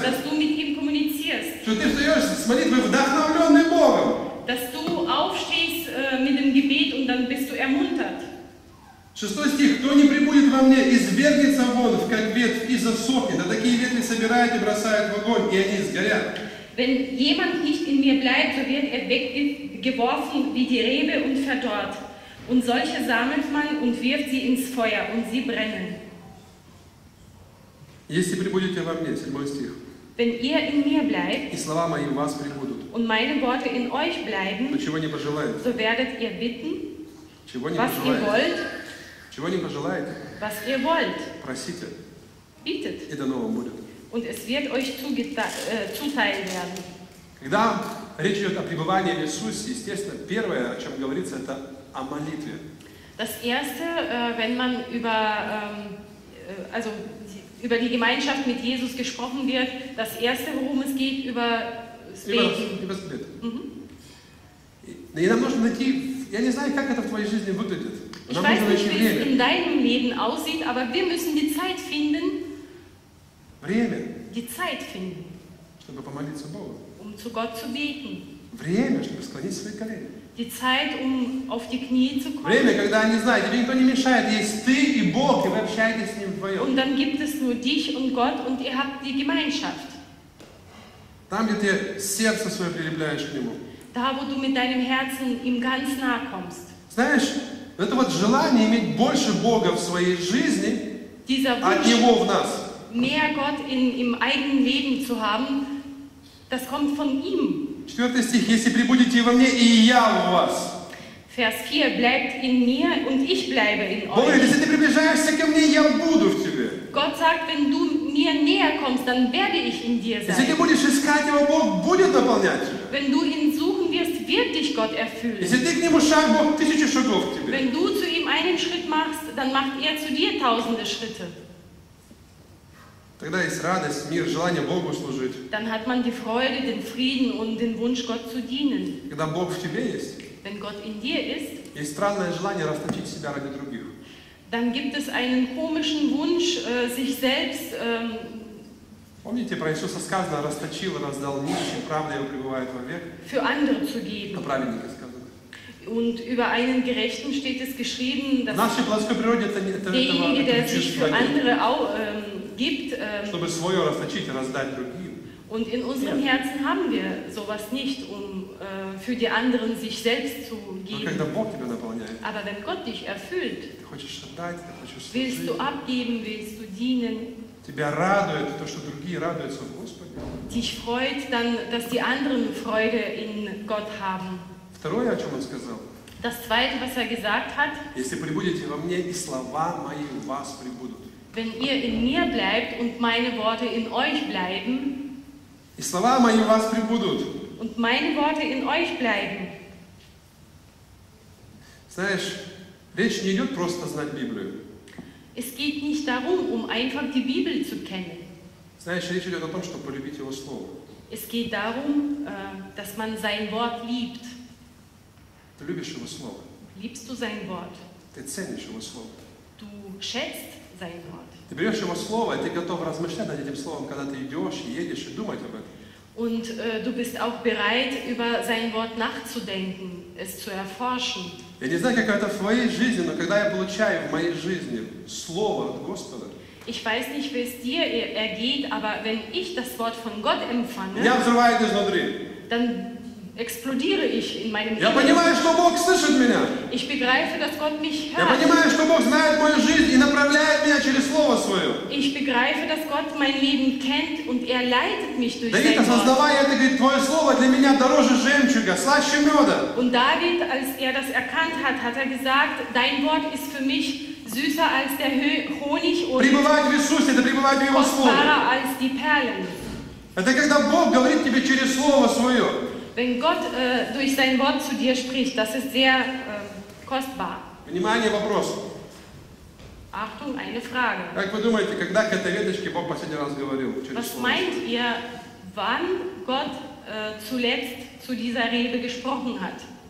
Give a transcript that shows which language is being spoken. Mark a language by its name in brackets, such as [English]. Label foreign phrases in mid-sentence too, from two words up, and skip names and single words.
[German] Dass du mit ihm kommunizierst. [Russian] Что ты встаешь с молитвой вдохновленный Богом. [German] Dass du aufstehst mit dem Gebet und dann bist du ermuntert. [Russian] 6 стих. «Кто не прибудет во мне, извергнется вон, как ветвь, и засохнет, а такие ветви собирают и бросают в огонь, и они сгорят». [German] Wenn jemand nicht in mir bleibt, so wird er weggeworfen wie die Rebe und verdorrt. Und solche sammelt man und wirft sie ins Feuer und sie brennen. [Russian] «Если прибудете во мне», 7 стих, [German] Wenn ihr in mir bleibt [Russian] «и слова мои в вас прибудут, [German] und meine Worte in euch bleiben, [Russian] то чего не пожелаете, [German] so werdet ihr bitten, [Russian] чего не [German] was ihr [Russian] пожелаете, [German] wollt, [Russian] чего не пожелаете, [German] was ihr wollt. [Russian] просите, [German] Bittet [Russian] и дано вам будет». [German] und es wird euch zuteil werden. [Russian] Когда речь идет о пребывании в Иисусе, естественно, первое, о чем говорится, это о молитве. [German] Das Erste, wenn man über die Gemeinschaft mit Jesus gesprochen wird, das Erste, worum es geht, über das Beten. Über свет. [Russian] И нам нужно найти, я не знаю, как это в твоей жизни выглядит. [German] Ich [Russian] Нам [German] weiß [Russian] нужно [German] nicht, [Russian] найти [German] wie es [Russian] время. [German] in deinem Leben aussieht, aber wir müssen die Zeit finden, [Russian] чтобы помолиться Богу. [German] um zu Gott zu beten. [Russian] Время, чтобы склонить свои колени. [German] Die Zeit, um auf die Knie zu kommen. [Russian] Время, когда, не знаю, тебе никто не мешает, есть ты и Бог, и вы общаетесь с Ним вдвоем. [German] Und dann gibt es nur dich und Gott und ihr habt die Gemeinschaft. [Russian] Там, где ты сердце свое прилепляешь к Нему. [German] Da, wo du mit deinem Herzen ihm ganz nahe kommst. [Russian] Знаешь, это вот желание иметь больше Бога в своей жизни, [German] Dieser [Russian] от [German] Wunsch, [Russian] Него в нас. [German] mehr Gott im eigenen Leben zu haben, das kommt von ihm. [Russian] 4 стих. «Если пребудете во мне, и я в вас». [German] Vers 4, bleibt in mir und ich bleibe in [Russian] Бог говорит, [German] euch. [Russian] если ты приближаешься ко мне, я буду в тебе. [German] Gott sagt, wenn du mir näher kommst, dann werde ich in dir [Russian] Если ты [German] sein. [Russian] будешь искать Его, Бог будет наполнять тебя. [German] Wenn du ihn suchen wirst, wird dich Gott erfüllen. [Russian] Если ты к Нему шаг, Бог 1000 шагов к тебе. [German] Wenn du zu ihm einen Schritt machst, dann macht er zu dir tausende Schritte. [Russian] Тогда есть радость, мир, желание Богу служить. [German] Dann hat man die Freude, den Frieden und den Wunsch, Gott zu dienen. [Russian] Когда Бог в тебе есть, [German] Wenn Gott in dir ist, [Russian] есть странное желание расточить себя ради других. [German] dann gibt es einen komischen Wunsch, sich selbst [Russian] Помните, про Иисуса сказано, расточил, раздал нищим, правда Его пребывает вовек. [German] für andere zu [Russian] О [German] geben. [Russian] праведнике сказано. [German] Und über einen Gerechten steht es geschrieben, [Russian] В [German] dass [Russian] нашей плотской природе [German] derjenige, der [Russian] этого [German] sich [Russian] чувства [German] für [Russian] нет. [German] andere gibt, [Russian] Чтобы свое расточить и раздать другим. [German] und in unserem Herzen haben wir sowas nicht, um für die anderen sich selbst zu [Russian] Но когда [German] geben. [Russian] Бог тебя наполняет, [German] Aber wenn Gott dich erfüllt, [Russian] ты хочешь отдать, ты хочешь [German] willst [Russian] служить. [German] du abgeben, willst du dienen, [Russian] Тебя радует то, что другие радуются в Господе. [German] dich freut dann, dass die anderen Freude in Gott haben. [Russian] Второе, о чем Он сказал. [German] Das Zweite, was er gesagt hat, [Russian] Если пребудете во мне, и слова мои в вас пребудут. [German] wenn ihr in mir bleibt und meine Worte in euch bleiben, [Russian] И слова мои в вас пребудут. [German] und meine Worte in euch bleiben. [Russian] Знаешь, речь не идет просто знать Библию. [German] Es geht nicht darum, um einfach die Bibel zu kennen. [Russian] Знаешь, речь идет о том, чтобы полюбить Его Слово. [German] Es geht darum, dass man sein Wort liebt. [Russian] Ты любишь Его Слово. [German] Liebst du sein Wort? [Russian] Ты ценишь Его Слово. [German] Du schätzt sein Wort. [Russian] Ты берешь Его Слово, и ты готов размышлять над этим Словом, когда ты идешь, едешь, и думать об этом. [German] Und du bist auch bereit, über sein Wort nachzudenken, es zu erforschen. [Russian] Я не знаю, как это в твоей жизни, но когда я получаю в моей жизни Слово от Господа, [German] Ich weiß nicht, wie es dir ergeht, aber wenn ich das Wort von Gott empfange, [Russian] меня взрывает изнутри. [German] dann explodiere ich in meinem [Russian] Я [German] Inneren. [Russian] понимаю, что Бог слышит меня. [German] Ich begreife, dass Gott mich [Russian] Я [German] hört. [Russian] понимаю, что Бог знает мою жизнь и направляет меня через Слово Свое. [German] Ich begreife, dass Gott mein Leben kennt und er leitet mich durch [Russian] Давид, [German] sein Wort. [Russian] осознавая это, говорит, Твое Слово для меня дороже жемчуга, слаще меда. [German] Und David, als er das erkannt hat, hat er gesagt, dein Wort ist für mich süßer als der Honig und [Russian] Пребывать в Иисусе, это пребывать в Его Слове. [German] kostbarer als die Perlen. [Russian] Это когда Бог говорит тебе через Слово Свое. [German] Wenn Gott durch sein Wort zu dir spricht, das ist sehr kostbar. [Russian] Внимание, вопрос. [German] Achtung, eine Frage. [Russian] Как вы думаете, когда к этой веточке Бог последний раз говорил через [German] Was [Russian] Слово? [German] meint ihr, wann Gott zuletzt zu dieser Rebe gesprochen hat?